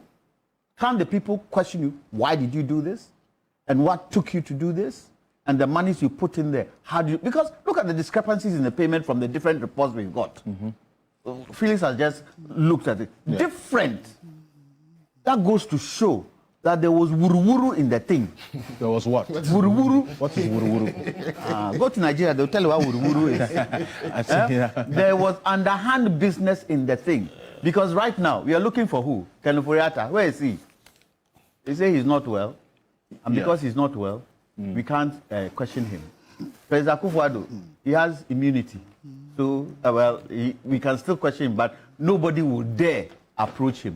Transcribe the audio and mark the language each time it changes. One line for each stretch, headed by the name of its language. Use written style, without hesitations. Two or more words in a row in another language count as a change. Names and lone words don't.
English: Can't the people question you, why did you do this? And what took you to do this? And the monies you put in there, how do you... Because look at the discrepancies in the payment from the different reports we've got. Felix has just looked at it. Yeah. Different. That goes to show that there was wuru-wuru in the thing. There was what? Wuru-wuru. What is wuru-wuru? Go to Nigeria, they'll tell you what wuru-wuru is. There was underhand business in the thing. Because right now, we are looking for who? Kenufuriata. Where is he? They say he's not well. And because he's not well, we can't question him. President Akuffo, he has immunity. So, we can still question him, but nobody will dare approach him.